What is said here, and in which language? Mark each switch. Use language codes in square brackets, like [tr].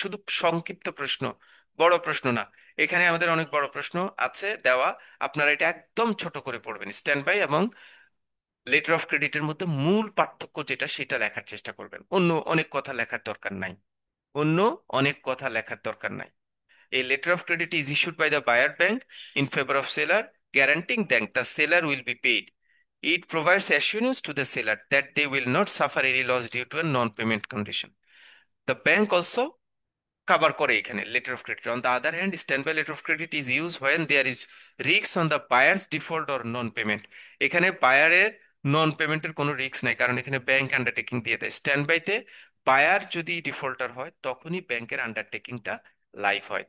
[bn] শুধু সংক্ষিপ্ত প্রশ্ন, বড় প্রশ্ন না। এখানে আমাদের অনেক বড় প্রশ্ন আছে দেওয়া, আপনারা এটা একদম ছোট করে পড়বেন। স্ট্যান্ড বাই এবং লেটার অফ ক্রেডিটের মধ্যে মূল পার্থক্য যেটা সেটা লেখার চেষ্টা করবেন, অন্য অনেক কথা লেখার দরকার নাই। অন্য অনেক কথা লেখার দরকার নাই। [en] A letter of credit is issued by the buyer bank in favor of seller, guaranteeing that the seller will be paid. It provides assurance to the seller that they will not suffer any loss due to a non-payment condition. The bank also cover [bn] করে এখানে [en] Letter of credit. On the other hand, stand by letter of credit is use when there is risk on the buyer's default or non payment. [bn] এখানে বায়ারের নন পেমেন্টের কোনো risk নাই, কারণ এখানে bank undertaking দিয়ে দেয়। স্ট্যান্ড বাইতে বায়ার যদি ডিফল্টার হয় তখনই ব্যাংকের আন্ডারটেকিংটা লাইভ হয়।